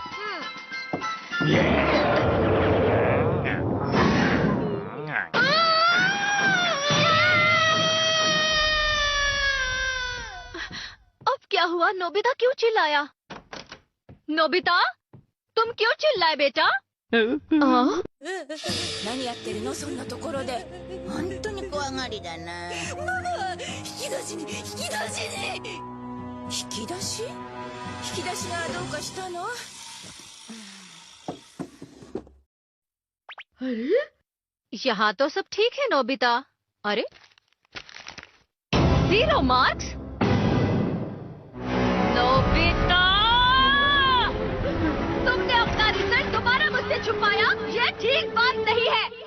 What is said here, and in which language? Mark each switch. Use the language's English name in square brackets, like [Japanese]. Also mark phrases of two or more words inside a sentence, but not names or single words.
[Hindi] अब क्या हुआ? नोबिता क्यों चिल्लाया? नोबिता, तुम क्यों चिल्लाए बेटा? [Japanese] 何やってるのそんなところで。本当に怖がりだな。ママ、引き出しに引き出しに。引き出し？引き出しがどうかしたの？ [Hindi] अरे, यहाँ तो सब ठीक है नोबिता। अरे 0 मार्क्स? नोबिता, तुमने अपना रिजल्ट दोबारा मुझसे छुपाया, ये ठीक बात नहीं है।